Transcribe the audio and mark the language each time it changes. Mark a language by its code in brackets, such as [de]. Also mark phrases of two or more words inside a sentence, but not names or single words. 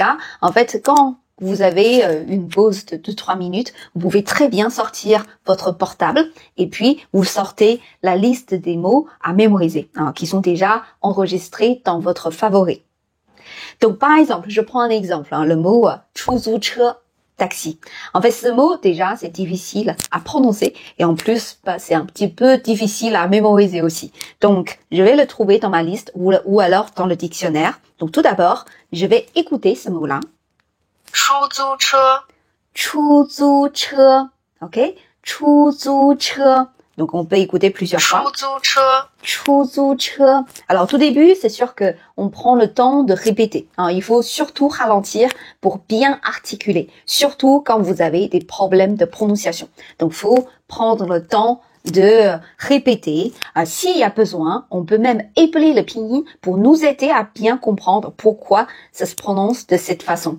[fr] En fait, quand vous avez une pause de 2-3 minutes, vous pouvez très bien sortir votre portable et puis vous sortez la liste des mots à mémoriser, qui sont déjà enregistrés dans votre favori. Donc, par exemple, je prends un exemple, le mot « 出租车» taxi. En fait, ce mot, déjà, c'est difficile à prononcer et en plus, c'est un petit peu difficile à mémoriser aussi. Donc, je vais le trouver dans ma liste ou alors dans le dictionnaire. Donc, tout d'abord, je vais écouter ce mot-là. [zh] 出租车 [fr] 出租车 OK 出租车 Donc, on peut écouter plusieurs fois. [zh] 出租车 [fr] 出租车 Alors, au tout début, c'est sûr que on prend le temps de répéter. Il faut surtout ralentir pour bien articuler. Surtout quand vous avez des problèmes de prononciation. Donc, faut prendre le temps de répéter. S'il y a besoin, on peut même épeler le pinyin pour nous aider à bien comprendre pourquoi ça se prononce de cette façon.